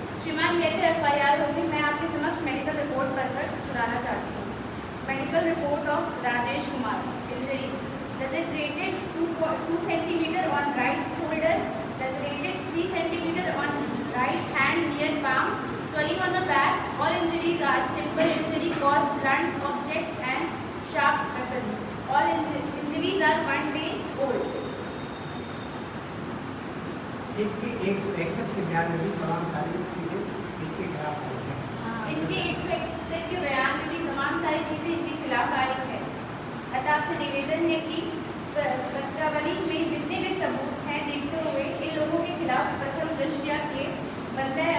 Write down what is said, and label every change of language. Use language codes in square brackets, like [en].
[hi] श्रीमान ये तो एफआईआर होगी, मैं आपके समक्ष मेडिकल रिपोर्ट पढ़कर सुनाना चाहती हूँ। [en] Medical report of Rajesh Kumar. Injury lacerated 2 centimeter on right shoulder, lacerated 3 centimeter on right hand near palm, swelling on the back. All injuries are simple injury caused blunt object and sharp weapons. All injuries are 1 day old. [hi] इनके 161 के बयान में भी तमाम सारी चीजें इनके खिलाफ आई हैं। इनके 161 के बयान में भी तमाम सारी चीजें इनके खिलाफ आई है। अतः आपसे निवेदन है कि पत्रावली में जितने भी सबूत हैं देखते हुए इन लोगों के खिलाफ प्रथम दृष्टया केस बनता है।